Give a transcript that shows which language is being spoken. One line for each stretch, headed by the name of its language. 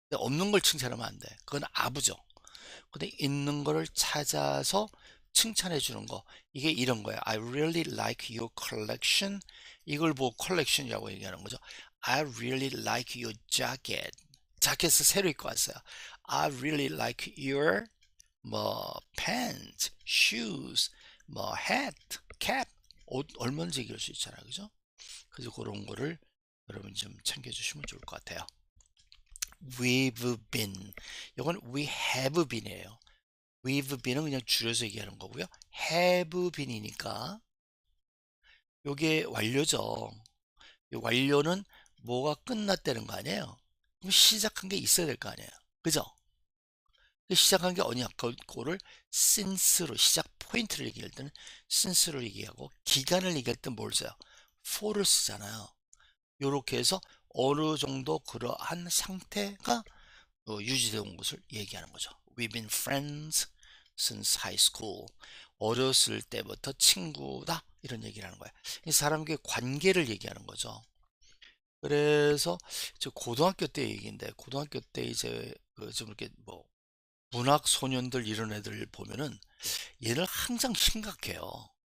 Korean: 근데 없는 걸 칭찬하면 안 돼. 그건 아부죠. 근데 있는 거를 찾아서 칭찬해 주는 거 이게 이런 거예요.
English: I really like your collection.
Korean: 이걸 보고 컬렉션이라고 얘기하는 거죠.
English: I really like your jacket.
Korean: 자켓을 새로 입고 왔어요.
English: I really like your pants, shoes, hat, cap.
Korean: 옷 얼마든지 얘기할 수 있잖아요. 그죠? 그래서 그런 거를 여러분 좀 챙겨주시면 좋을 것 같아요.
English: We've been.
Korean: 이건 we have been이에요. We've been은 그냥 줄여서 얘기하는 거고요. have been이니까 요게 완료죠. 이 완료는 뭐가 끝났다는 거 아니에요. 그럼 시작한 게 있어야 될 거 아니에요. 그죠? 시작한 게 어디냐? 그거를 since로 시작 포인트를 얘기할 때는 since로 얘기하고 기간을 얘기할 때 뭘 써요? for를 쓰잖아요. 요렇게 해서 어느 정도 그러한 상태가 유지되어 온 것을 얘기하는 거죠.
English: We've been friends since high school.
Korean: 어렸을 때부터 친구다. 이런 얘기를 하는 거예요. 이 사람의 관계를 얘기하는 거죠. 그래서 저 고등학교 때 얘기인데 고등학교 때 이제 좀 이렇게 뭐 문학 소년들 이런 애들 보면은 얘는 항상 심각해요.